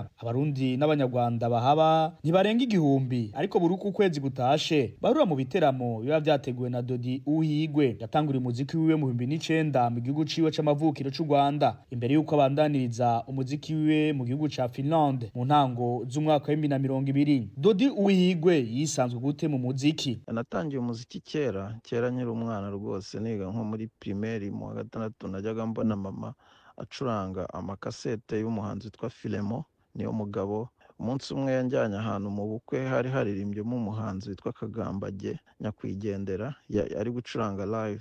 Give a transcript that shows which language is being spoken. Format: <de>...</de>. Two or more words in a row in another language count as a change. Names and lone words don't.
<rn>Abarundi n'Abanyarwanda bahaba ntibarenga 1000, ariko buri uko kwezi gutashe barura mu biteramo biba byateguwe na Dodi Uwihirwe. Yatanguriye umuziki wiwe mu 2009 mu gihugu ciwe c'amavukiro c'u Rwanda, imbere yuko abandaniriza umuziki wiwe mu gihugu ca Finland mu ntango z'umwaka wa 2020. Dodi Uwihirwe yisanzwe gute mu muziki?</rn> <rw>Natangiye umuziki kera nyiri umwana rwose, niga nko muri primaire mu wa 6 najyaga mbona mama acuranga amakasete y'umuhanzi witwa Filemo niyo mugabo umunsi umwe yanjyanye ahantu mu bukwe hari haririmbyemo umuhanzi witwa Kagambage nyakwigendera ari gucuranga live.</rw>